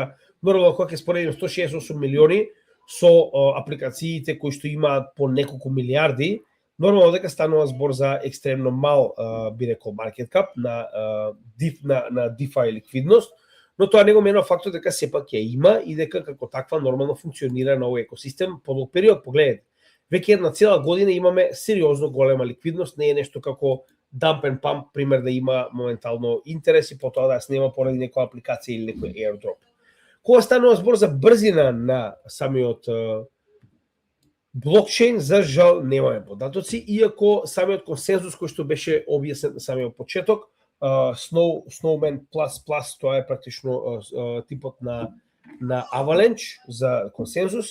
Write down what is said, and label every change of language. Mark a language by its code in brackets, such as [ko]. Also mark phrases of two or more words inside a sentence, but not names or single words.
[mk] Сега, Нормално кога ќе споредиме 168 милиони со апликациите кои што имаат по неколку милиарди, нормално дека станува збор за екстремно мал би рекол [en] market cap [mk] на DeFi ликвидност, но тоа не го менува фактот дека сепак ја има и дека како таква нормално функционира на овој екосистем по долг период. Погледнете, веќе една цела година имаме сериозно голема ликвидност, не е нешто како [en] dump and pump, [mk] пример да има моментално интерес и потоа да ја снема поради некоја апликација или некој airdrop. Кога станува збор за брзина на самиот блокчейн, за жал немаме податоци, иако самиот консензус кој што беше објаснет на самиот почеток, Snowman++, тоа е практично типот на Avalanche за консензус.